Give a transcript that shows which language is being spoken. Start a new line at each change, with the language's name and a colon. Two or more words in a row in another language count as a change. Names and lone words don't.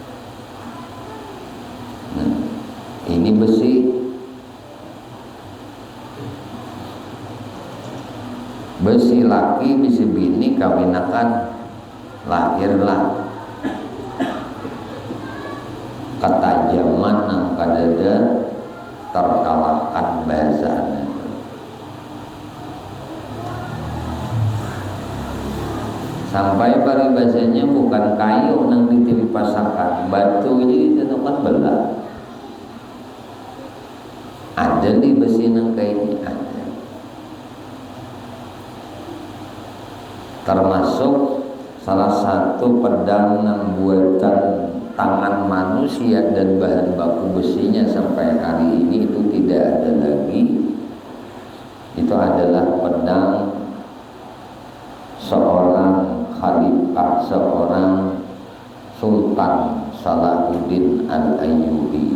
Banjar: Nah ini besi besi laki bisi bini kawinakan lahirlah ketajaman nang kadada terkalahkan bahasanya. Sampai paribasanya bukan kayu nang ditimpasakan, batu ini ditentukan belah. Ada di besi nang kayu ada.
Indonesian: Termasuk salah satu pedang nang buatan tangan manusia dan bahan baku besinya sampai hari ini itu tidak ada lagi. Itu adalah pedang seorang khalifah, seorang Sultan Salahuddin Al-Ayyubi.